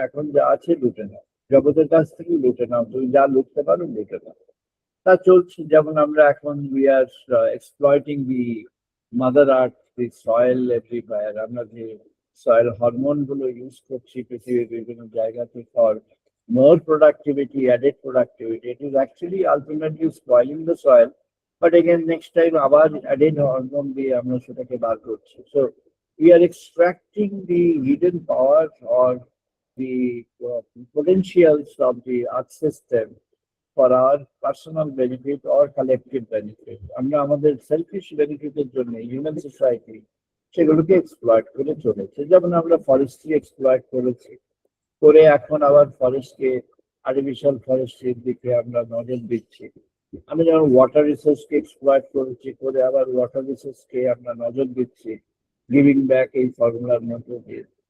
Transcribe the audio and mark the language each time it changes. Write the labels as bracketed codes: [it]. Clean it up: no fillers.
[bn] এখন যা আছে লুটে নাও, জগতের কাছ থেকে লুটে নাও, তুমি যা লুটতে পারো লুটে নাও। তা চলছে। যেমন আমরা এখন [en] We are exploiting the mother earth, the soil everywhere. [bn] আমরা যে সয়েল হরমোন গুলো ইউজ করছি পৃথিবীর বিভিন্ন জায়গাতে for [en] more productivity, added productivity, it is actually ultimately spoiling the soil. But again, next time [bn] আবার added hormone দিয়ে আমরা সেটাকে বার করছি. [en] So we are extracting the hidden power or the potentials of the earth system for our personal benefit or collective benefit. [bn] আমরা আমাদের selfish benefit-এর জন্য human society সেগুলোকে exploit করে চলেছে। যেমন আমরা forestry exploit করেছি, করে এখন আবার ফরেস্টকে আর্টিফিশিয়াল ফরেস্ট্রির দিকে আমরা নজর দিচ্ছি। আমরা যেমন ওয়াটার রিসোর্সকে এক্সপ্লয়েট করেছি, করে আবার ওয়াটার রিসোর্সকে আমরা নজর দিচ্ছি [en] giving back [bn] এই ফর্মুলার মধ্যে দিয়ে।